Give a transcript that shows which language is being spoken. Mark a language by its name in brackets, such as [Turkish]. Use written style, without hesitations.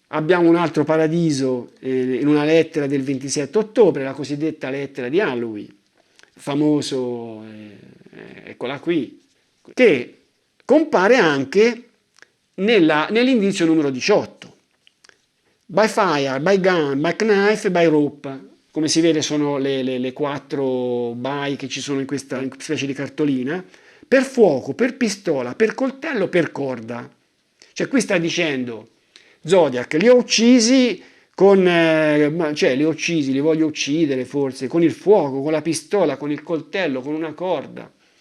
[Italian] Abbiamo un altro paradiso in una lettera del 27 ottobre, la cosiddetta lettera di Halloween, famoso, eccola qui, che compare anche nell'indizio numero 18. [English] By fire, by gun, by knife, by rope. [Italian] Come si vede sono le 4 by che ci sono in questa specie di cartolina. Per fuoco, per pistola, per coltello, per corda. Cioè qui sta dicendo Zodiac, li ho uccisi li voglio uccidere forse, con il fuoco, con la pistola, con il coltello, con una corda.